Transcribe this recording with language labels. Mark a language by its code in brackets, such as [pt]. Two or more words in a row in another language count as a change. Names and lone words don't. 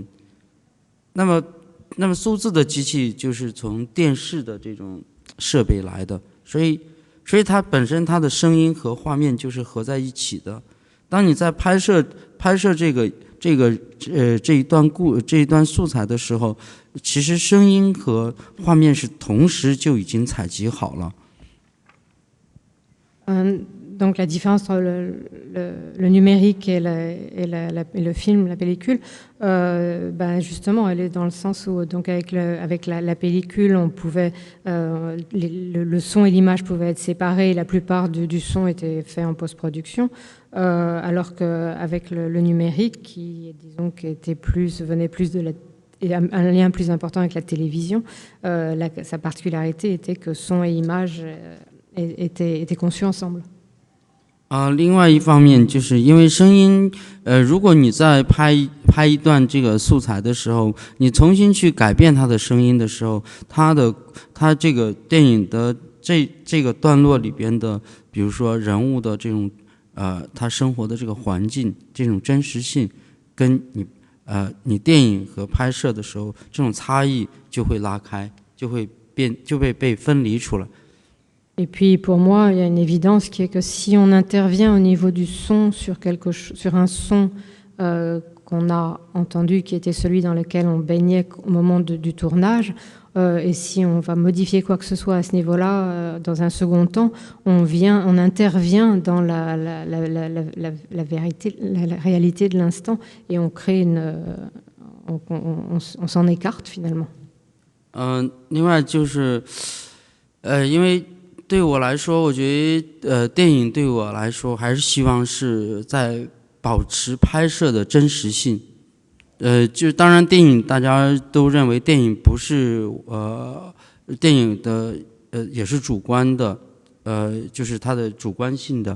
[zh] 那么数字的机器就是从电视的这种设备来的，所以它本身它的声音和画面就是合在一起的。当你在拍摄这一段素材的时候，其实声音和画面是同时就已经采集好了。 [fr] Donc la différence entre le numérique et le film, la pellicule, justement, elle est dans le sens où donc avec la pellicule, on pouvait le son et l'image pouvaient être séparés. La plupart du son était fait en post-production, alors qu'avec le numérique, qui venait plus de un lien plus important avec la télévision, sa particularité était que son et image étaient conçus ensemble. [zh] 另外一方面就是因为声音，如果你在拍一段这个素材的时候，你重新去改变它的声音的时候，它这个电影的这个段落里边的，比如说人物的这种他生活的这个环境，这种真实性，跟你电影和拍摄的时候这种差异就会拉开，就被分离出来。 [fr] Et puis pour moi, il y a une évidence qui est que si on intervient au niveau du son sur un son qu'on a entendu, qui était celui dans lequel on baignait au moment du tournage, et si on va modifier quoi que ce soit à ce niveau-là, dans un second temps, on intervient dans la vérité, la réalité de l'instant, et on crée on s'en écarte finalement. [zh] 另外就是因为对我来说，我觉得电影对我来说还是希望是在保持拍摄的真实性。就当然电影大家都认为电影不是电影的也是主观的，就是它的主观性的。